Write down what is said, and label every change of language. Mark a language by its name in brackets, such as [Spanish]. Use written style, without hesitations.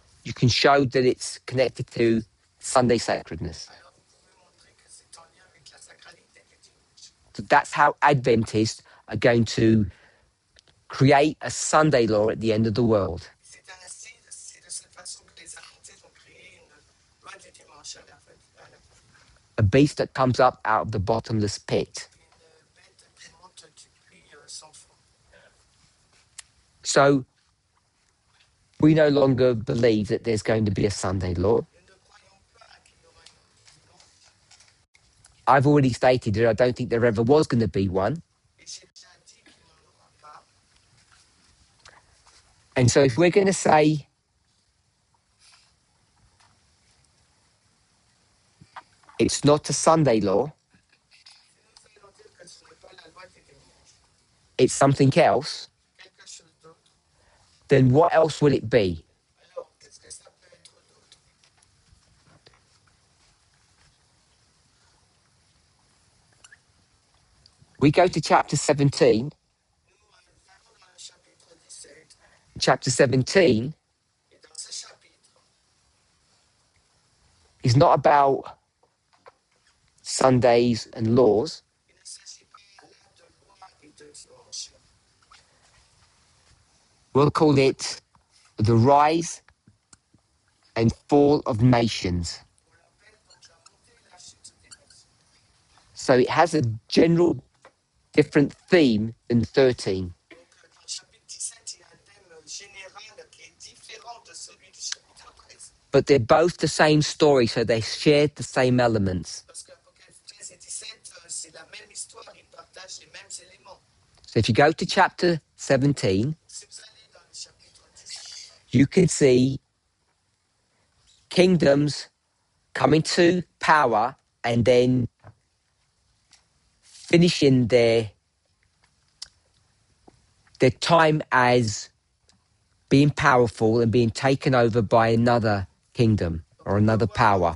[English] you can show that it's connected to Sunday sacredness. [French] alors vous pouvez montrer que c'est en lien avec la sacralité du dimanche. [English] So that's how Adventists are going to create a Sunday law at the end of the world. [French] C'est de cette façon que les adventistes ont créé une loi du dimanche à la fin. [English] A beast that comes up out of the bottomless pit. [French] Une bête qui monte du puits sans fond. [English] So we no longer believe that there's going to be a Sunday law. [French] Nous ne croyons pas qu'il y aura une loi. [English] I've already stated that I don't think there ever was going to be one. [French] Et j'ai déjà dit qu'il n'y en aura pas. [English] And so if we're going to say it's not a Sunday law, [French] Si nous allons dire que ce n'est pas la loi du dimanche, [English] it's something else, [French] quelque chose d'autre, [English] then what else will it be? [French] alors qu'est-ce que ça peut être d'autre? [English] We go to chapter 17. [French] Nous allons dans le chapitre 17. [English] Chapter 17 [French] Et dans ce chapitre, [English] is not about Sundays and laws. [French] il ne s'agit pas là de loi et de dimanche. [English] We'll call it the rise and fall of nations. [French] On l'appelle donc la montée et la chute des nations. [English] So it has a general different theme than 13. [French] Donc dans le chapitre 17, il y a un thème général qui est différent de celui du chapitre 13. [English] But they're both the same story, so they shared the same elements. [French] Parce qu'Apocalypse 13 et 17, c'est la même histoire, ils partagent les mêmes éléments. [English] So if you go to chapter 17, [French] Si vous allez dans le chapitre 17, [English] you can see kingdoms coming to power and then finishing their time as being powerful and being taken over by another kingdom or another power.